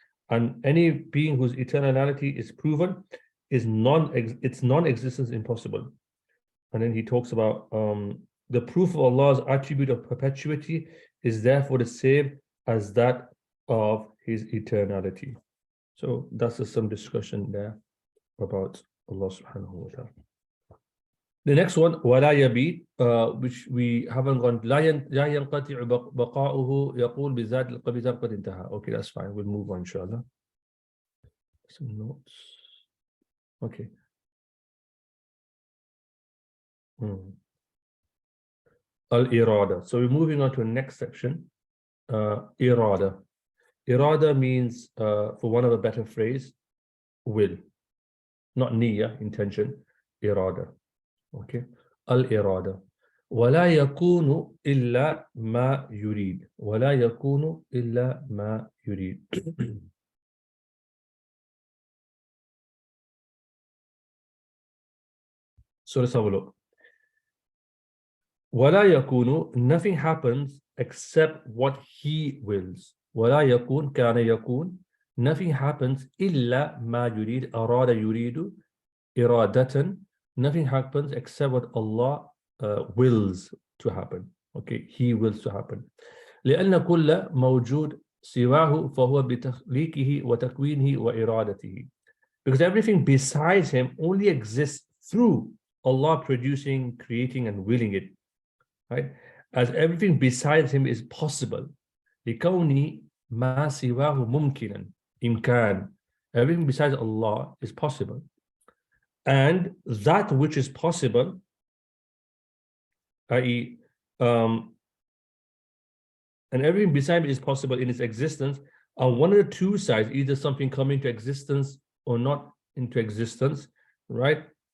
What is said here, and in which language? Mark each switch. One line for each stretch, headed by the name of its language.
English: And any being whose eternality is proven, its non-existence impossible. And then he talks about the proof of Allah's attribute of perpetuity is therefore the same as that of his eternality. So that's just some discussion there about Allah subhanahu wa ta'ala. The next one,
Arabic: وَلَا يَبِيد,
English: which we haven't gone,
Arabic: لَا يَنْقَطِعُ بَقَاؤُهُ يَقُولُ بِذَاتِ الْقَبِذَةِ قَدْ انْتَهَى.
English: Okay, that's fine. We'll move on, inshallah. Some notes. Okay. Al-irada. So we're moving on to the next section. Irada. Irada means, for one of a better phrase, will. Not niyyah, intention. Irada. Okay. Al-irada.
Arabic: ولا يكون إلا ما يريد. ولا يكون إلا ما يريد.
English: So let's have a look.
Arabic: ولا يكون,
English: nothing happens except what he wills.
Arabic: ولا يكون, كان يكون,
English: nothing happens
Arabic: إلا ما يريد. أراد يريد إرادة.
English: Nothing happens except what Allah wills to happen. Okay, he wills to happen.
Arabic: لأن كل موجود سواه فهو بتخليقه وتكوينه وإرادته.
English: Because everything besides him only exists through Allah producing, creating, and willing it. Right? As everything besides him is possible.
Arabic: لكونه ما سواه ممكنا. إمكان.
English: Everything besides Allah is possible. And that which is possible, i.e., and everything beside it is possible in its existence, are one of the two sides, either something coming to existence or not into existence, right?